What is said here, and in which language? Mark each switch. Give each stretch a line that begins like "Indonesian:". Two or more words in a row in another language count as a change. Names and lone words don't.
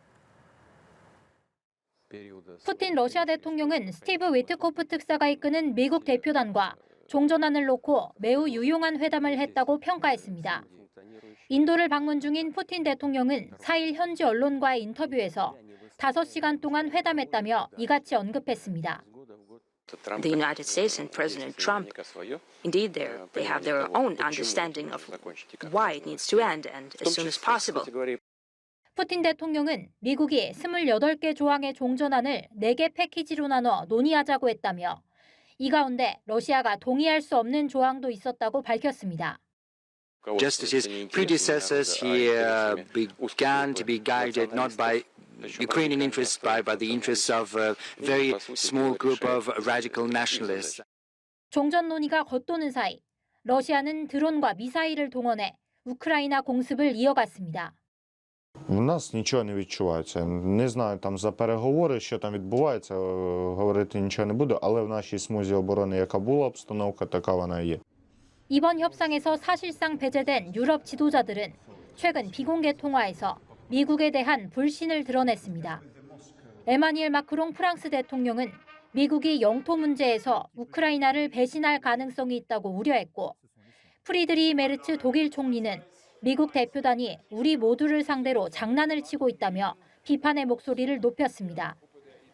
Korean: 푸틴 러시아 대통령은 스티브 위트코프 특사가 이끄는 미국 대표단과 종전안을 놓고 매우 유용한 회담을 했다고 평가했습니다. 인도를 방문 중인 푸틴 대통령은 4일 현지 언론과의 인터뷰에서 5시간 동안 회담했다며 이같이 언급했습니다.
English: The United States and President Trump, indeed, they have their own understanding of why it needs to end and as soon as possible.
Korean: 푸틴 대통령은 미국이 28개 조항의 종전안을 4개 패키지로 나눠 논의하자고 했다며 이 가운데 러시아가 동의할 수 없는 조항도 있었다고 밝혔습니다.
English: Just as his predecessors, he began to be guided not by Ukrainian interests, but by the interests of a very small group of radical nationalists.
Korean: 종전 논의가 겉도는 사이 러시아는 드론과 미사일을 동원해 우크라이나 공습을 이어갔습니다.
Ukrainian: У нас нічого не відчувається. Не знаю, там за переговори, що там відбувається, говорити нічого не буду, але в нашій смузі оборони, яка була обстановка, така вона є.
Korean: 이번 협상에서 사실상 배제된 유럽 지도자들은 최근 비공개 통화에서 미국에 대한 불신을 드러냈습니다. 에마뉘엘 마크롱 프랑스 대통령은 미국이 영토 문제에서 우크라이나를 배신할 가능성이 있다고 우려했고 프리드리히 메르츠 독일 총리는 미국 대표단이 우리 모두를 상대로 장난을 치고 있다며 비판의 목소리를 높였습니다.